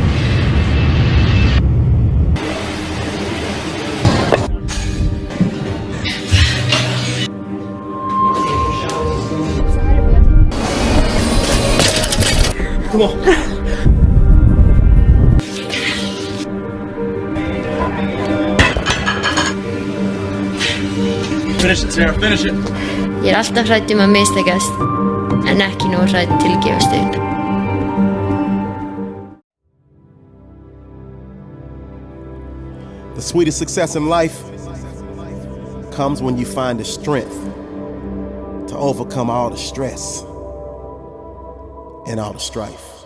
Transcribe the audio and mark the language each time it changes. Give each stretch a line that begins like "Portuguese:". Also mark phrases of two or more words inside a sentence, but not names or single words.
English: Come on. Finish it, Sarah, finish it.
Icelandic: Ég alltaf hrædd að mistakast, en ekki nóg hrædd til að gefast upp.
English: The sweetest success in life comes when you find the strength to overcome all the stress and all the strife.